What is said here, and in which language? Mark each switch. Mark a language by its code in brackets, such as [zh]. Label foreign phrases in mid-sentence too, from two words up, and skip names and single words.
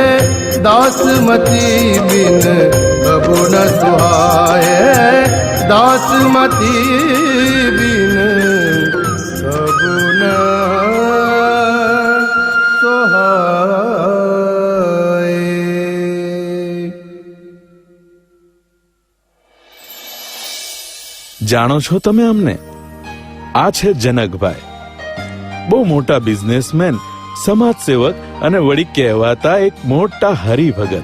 [awa] दासमती बिन कबू न सुहाए, दासमती बिन कबू न सुहाए। [gu] જાણો છો તમે અમને? આ છે જનકભાઈ, બહુ મોટા બિઝનેસમેન, સમાજ સેવક અને વળી કહેવાતા એક મોટા હરિભગત.